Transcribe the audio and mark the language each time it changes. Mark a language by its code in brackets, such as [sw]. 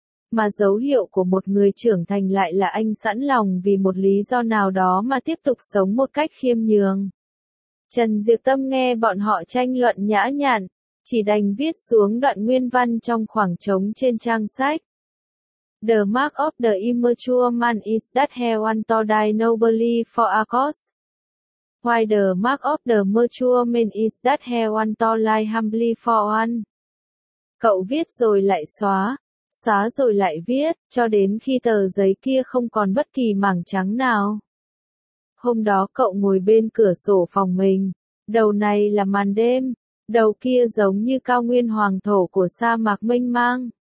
[vi] Mà dấu hiệu của một người trưởng thành lại là anh sẵn lòng vì một lý do nào đó mà tiếp tục sống một cách khiêm nhường. Trần Diệc Tâm nghe bọn họ tranh luận nhã nhặn, chỉ đành viết xuống đoạn nguyên văn trong khoảng trống trên trang sách. [en] The mark of the immature man is that he wants to die nobly for a cause. Why the mark of the mature man is that he wants to lie humbly for one. [vi] Cậu viết rồi lại xóa. Xóa rồi lại viết, cho đến khi tờ giấy kia không còn bất kỳ mảng trắng nào. Hôm đó cậu ngồi bên cửa sổ phòng mình, đầu này là màn đêm, đầu kia giống như cao nguyên hoàng thổ của sa mạc mênh mang.